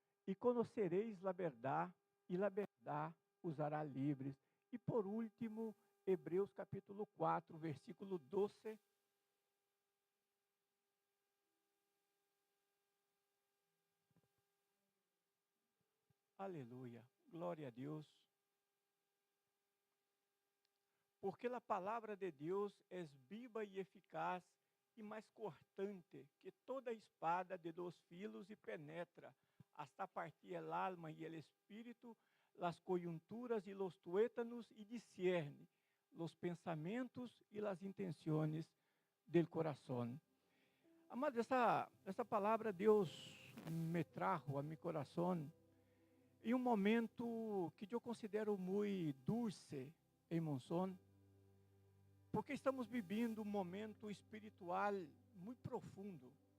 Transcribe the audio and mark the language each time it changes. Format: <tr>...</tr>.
<pt>E conhecereis a verdade, e a verdade</pt> <es>os hará</es> <pt>livres. E por último, Hebreus capítulo 4, versículo 12. Aleluia, glória a Deus. Porque a palavra de Deus é viva e eficaz, e mais cortante que toda espada de 2 filos, e penetra</pt> <es>hasta partir el alma y el espíritu, las coyunturas y los tuétanos, y discierne los pensamientos y las intenciones del corazón.</es> <pt>Amados, essa palavra Deus</pt> <es>me trajo a mi</es> <pt>coração em um momento que eu considero muito</pt> <es>dulce</es> <pt>em Monzón, Porque estamos vivendo um momento espiritual muito profundo.</pt>